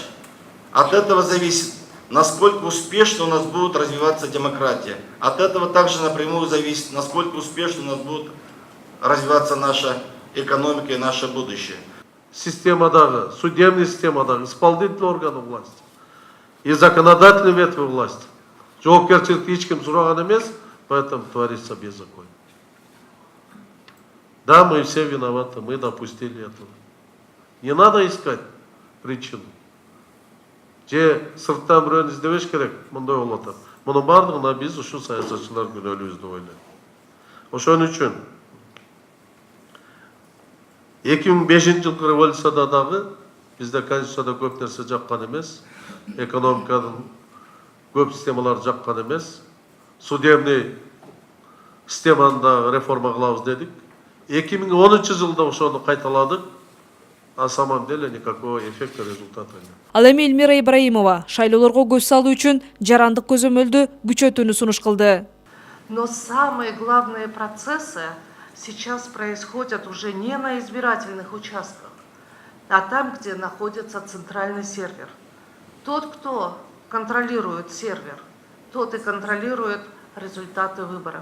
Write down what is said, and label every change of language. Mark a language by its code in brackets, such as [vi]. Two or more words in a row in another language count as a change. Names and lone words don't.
[ru] От этого зависит, насколько успешно у нас будет развиваться демократия. От этого также напрямую зависит, насколько успешно у нас будет развиваться наша экономика и наше будущее. Системадагы, судебный системадагы, исполнительный органы власти и законодательной ветви власти. [ky] Жоопкерчиликти эч ким сураган эмес, [ru] поэтому творится беззаконие. Да, мы все виноваты, мы допустили этого. Не надо искать причину. [ky] Же сырттан бирөөнү издебеш керек, мындай болуп атат. Мунун бардыгына биз ушул саясатчылар күнөөлүүбүз деп ойлойм. Ошон үчүн 2005 жылкы революцияда дагы бизде конституцияда көп нерсе жаккан эмес, экономиканын көп системалар жаккан эмес, судебный системаны да реформа кылабыз дедик. 2010 жылда ошону кайталадык. [ru] На самом деле никакого эффекта, результата нет. [ky] Ал эми Эльмира Ибраимова шайлоолорго көз салуу үчүн жарандык көзөмөлдү күчөтүүнү сунуш кылды. [ru] Но самые главные процессы сейчас происходят уже не на избирательных участках, а там, где находится центральный сервер. Тот, кто контролирует сервер, тот и контролирует результаты выборов.